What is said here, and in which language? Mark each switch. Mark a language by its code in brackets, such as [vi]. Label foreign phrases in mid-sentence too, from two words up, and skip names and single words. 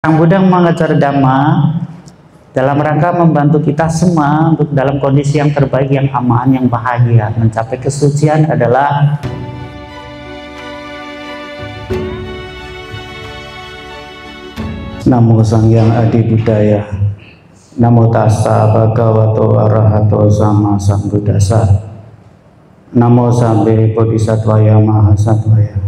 [id] Sang Buddha mengajar Dhamma dalam rangka membantu kita semua untuk dalam kondisi yang terbaik, yang aman, yang bahagia. Mencapai kesucian adalah [pi] Namo Sang Hyang Adi Buddhaya. Namo Tassa Bhagavato Arahato Sama Sambuddhassa. [sa] Namo Sambe Bodhisattvaya Mahasattvaya.